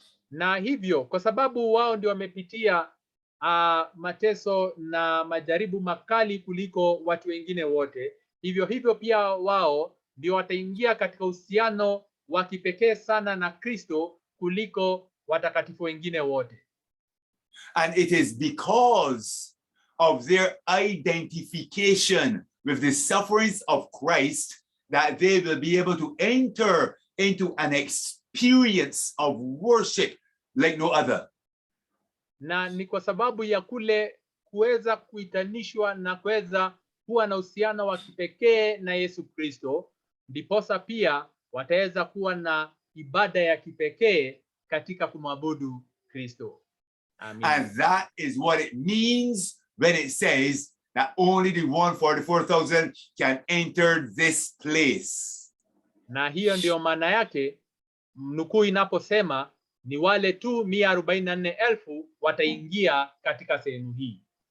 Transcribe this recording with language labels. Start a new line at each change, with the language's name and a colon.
Swahili: Na hivyo kwa sababu wao ndio wamepitia mateso na majaribu makali kuliko watu wengine wote, hivyo pia wao ndio wataingia katika uhusiano wa kipekee sana na Kristo kuliko watakatifu wengine wote.
English: And it is because of their identification with the sufferings of Christ that they will be able to enter into an experience of worship like no other.
Swahili: Na ni kwa sababu ya kule kuweza kuitanishwa na kuweza kuwa na uhusiano wa kipekee na Yesu Kristo, ndiposa pia wataweza kuwa na ibada ya kipekee katika kumwabudu Kristo.
English: Amen. And that is what it means when it says that only the 144,000 can enter this place.
Swahili: Na hiyo ndio maana yake nukuu inaposema ni wale tu 144,000 wataingia katika sehemu hii.